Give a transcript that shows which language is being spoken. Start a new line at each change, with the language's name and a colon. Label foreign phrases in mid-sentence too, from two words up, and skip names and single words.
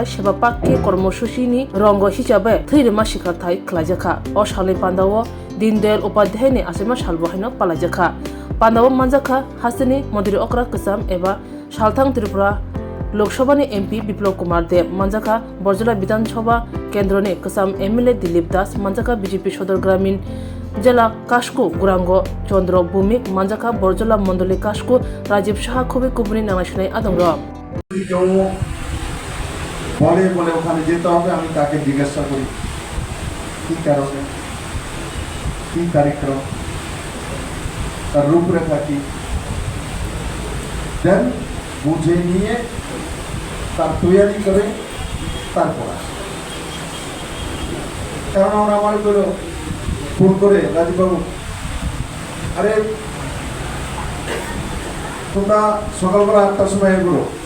Kok Borok: सेबा पाक्के कर्मसूचिनि रंग हिसाबै थैरमा सिखारथाय खलायजाखा अ सालनि पान्दावो दीनदयाल उपाध्यायनि आसामा सालबहायनो पालायजाखा पान्दावो मानजाखा हासिनि मन्त्रि अक्रा कसाम एबा सालथां त्रिपुरा लोकसभानि एमपी बिप्लव कुमार देव मानजाखा बरजला विधानसभा केन्द्रनि कसाम एमएलए दिलीप दास मानजाखा बीजेपी सदर ग्रामीण जिला कास्कु गुरांग चंद्र भूमिक मानजाखा बरजला मंडली कास्कु राजीव शाह खुबे कुबुनि नांनाय आदंग
Bangla: বলে বলে ওখানে যেতে হবে আমি তাকে জিজ্ঞাসা করি কি কারণে কি কার্যক্রম তার রূপরেখা কি দেন বুঝে নিয়ে তার তৈরি করে তারপর কারণ আমরা আমার বলো ফোন করে রাজীববাবু আরে তোমরা সকালবেলা 8টার সময় এগুলো